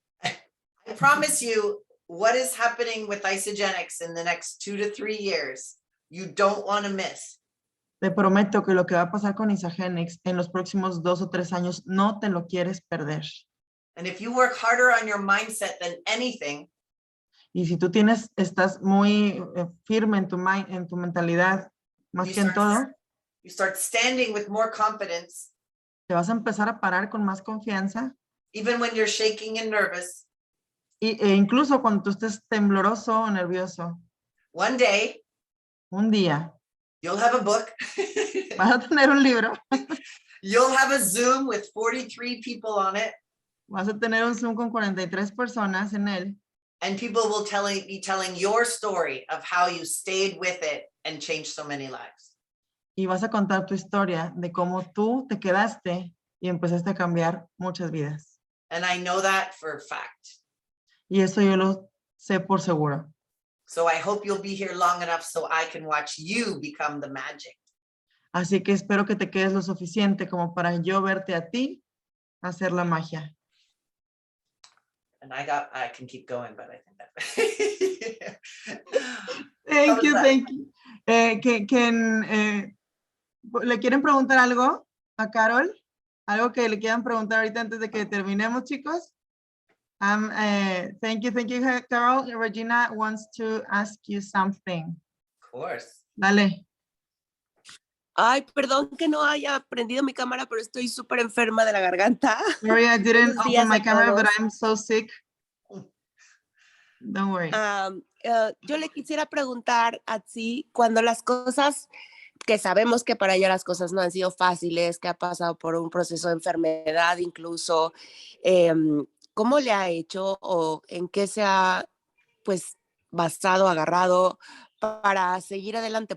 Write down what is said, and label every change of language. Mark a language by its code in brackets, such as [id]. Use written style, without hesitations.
[en] I promise you, what is happening with Isogenics in the next 2 to 3 years, you don't want to miss. [es] Te prometo que lo que va a pasar con Isagenix en los próximos 2 o 3 años no te lo quieres perder. [en] And if you work harder on your mindset than anything, [es] Y si tú estás muy firme en tu mentalidad, más [en] you [es] que en todo, [en] start standing with more confidence, [es] te vas a empezar a parar con más confianza. [en] even when you're shaking and nervous. [es] E incluso cuando tú estés tembloroso o nervioso, [en] One day, [es] un día [en] you'll have a book. [es] vas a tener un libro, [en] You'll have a Zoom with 43 people on it, [es] vas a tener un Zoom con 43 personas en él [en] and people will be telling your story of how you stayed with it and changed so many lives. [es] y vas a contar tu historia de cómo tú te quedaste y empezaste a cambiar muchas vidas. [en] And I know that for a fact. [es] Y eso yo lo sé por seguro. [en] So I hope you'll be here long enough so I can watch you become the magic. [es] Así que espero que te quedes lo suficiente como para yo verte a ti hacer la magia. [en] And I can keep going, but I think that. Thank you, that? thank you. [es] ¿Le quieren preguntar algo a Carol? ¿Algo que le quieran preguntar ahorita antes de que terminemos, chicos? [en] Thank you, Carol. Regina wants to ask you something. Of course. [es] Dale. Ay, perdón que no haya prendido mi cámara, pero estoy súper enferma de la garganta. [en] Sorry, I didn't [es] Buenos días [en] open my [es] a [en] camera, but [es] todos. [en] I'm so sick. Don't worry. [es] Yo le quisiera preguntar a ti, cuando las cosas, que sabemos que para ella las cosas no han sido fáciles, que ha pasado por un proceso de enfermedad incluso, ¿cómo le ha hecho o en qué se ha pues basado, agarrado para seguir adelante?